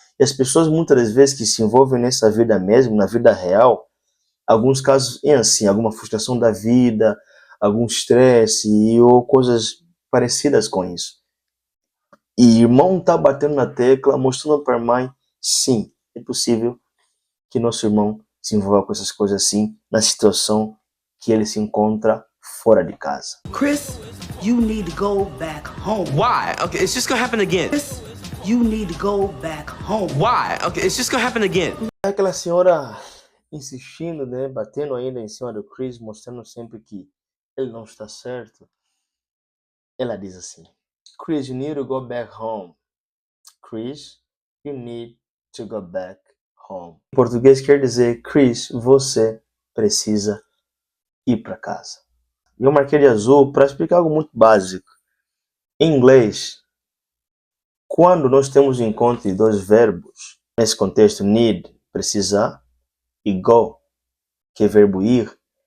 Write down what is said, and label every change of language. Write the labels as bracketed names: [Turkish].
[Portuguese] E as pessoas muitas das vezes que se envolvem nessa vida mesmo, na vida real, alguns casos é assim, alguma frustração da vida, algum estresse ou coisas parecidas com isso. E o irmão está batendo na tecla, mostrando para a mãe, sim, é possível que nosso irmão se envolva com essas coisas assim, na situação que ele se encontra fora de casa. [English] Chris, you need to go back home. Why? Okay, it's just gonna happen again. Chris, you need to go back home. Why? Okay, it's just gonna happen again. [Portuguese] Aquela senhora insistindo, né, batendo ainda em cima do Chris, mostrando sempre que ele não está certo. Ela diz assim: [English] Chris, you need to go back home. Chris, you need to go back home. [Portuguese] Em português quer dizer: Chris, você precisa ir para casa. E eu marquei de azul para explicar algo muito básico. Em inglês, quando nós temos o encontro de dois verbos, nesse contexto, need, precisar, e go, que é verbo ir,